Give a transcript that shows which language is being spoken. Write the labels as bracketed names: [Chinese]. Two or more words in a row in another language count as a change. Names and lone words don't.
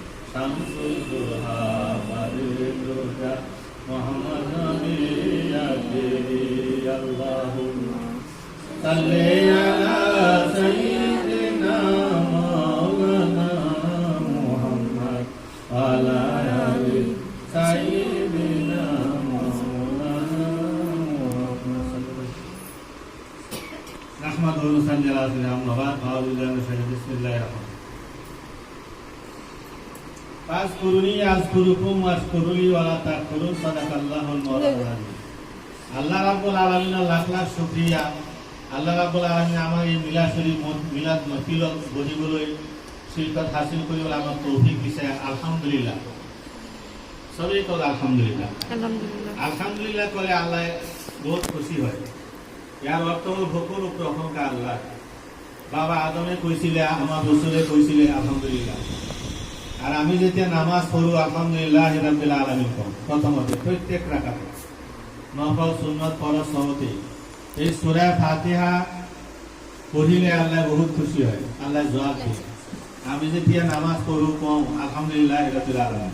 [Arabic] شمس الضحى بدر الدجى محمد نبي آخري اللهم صل على سيدنا مولانا محمد و على آل سيدنا مولانا محمد ওয়া আলা আলি সাইয়্যিদিনা মাওলানা মুহাম্মদ نحمده و نصلي على سيدنا محمد و على آله بسم الله الرحمن الرحيم اذكروني أذكركم واشكروا لي و لا تكفرون صدق الله المولى العظيم. [Assamese] আল্লাহ রাব্বুল আলামিনের লাখ লাখ শুকরিয়া। আল্লাহ রাব্বুল আলামিন আমার এই মিলাদ মাহফিলত বহিবলৈ শিরকত হাসিল করিবলৈ আমাক তৌফিক দিছে। আলহামদুলিল্লাহ, সবাই কল আলহামদুলিল্লাহ। আলহামদুলিল্লাহ করে আল্লাহ বহুত খুশি হয়। ইয়াৰ অৰ্থ হ'ল সকলো প্ৰশংসা আল্লাহ। বাবা আদমে কৈছিলে, আমাৰ ৰসুলে কৈছিলে আলহামদুলিল্লাহ। আর আমি যেতিয়া নামাজ পড়ো [Arabic] الحمد لله رب العالمين [Assamese] কম প্রথমতে প্রত্যেক রাকাতে নফল সুন্নাত ফরজ সহতে এই সূরা ফাতিহা পড়িলে আল্লাহ বহুত খুশি হয়, আল্লাহ জবাব দেয়। আমি যেতিয়া নামাজ পড়ো কম [Arabic] الحمد لله رب العالمين.